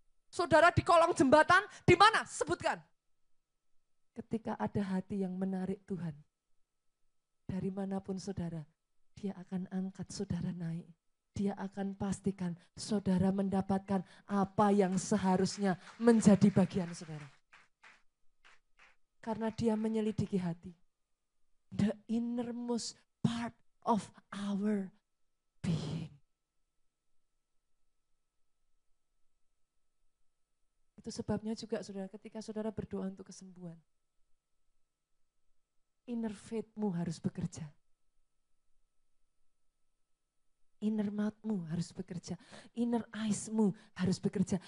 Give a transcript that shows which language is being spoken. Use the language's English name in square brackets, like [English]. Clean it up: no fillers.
[Indonesian] Saudara di kolong jembatan, di mana? Sebutkan. Ketika ada hati yang menarik Tuhan, dari manapun saudara, dia akan angkat saudara naik. Dia akan pastikan saudara mendapatkan apa yang seharusnya menjadi bagian saudara. Karena dia menyelidiki hati. [English] The innermost part of our being. [Indonesian] Itu sebabnya juga saudara, ketika saudara berdoa untuk kesembuhan, inner faith-mu harus bekerja. Inner mouth-mu harus bekerja. Inner eyes-mu harus bekerja.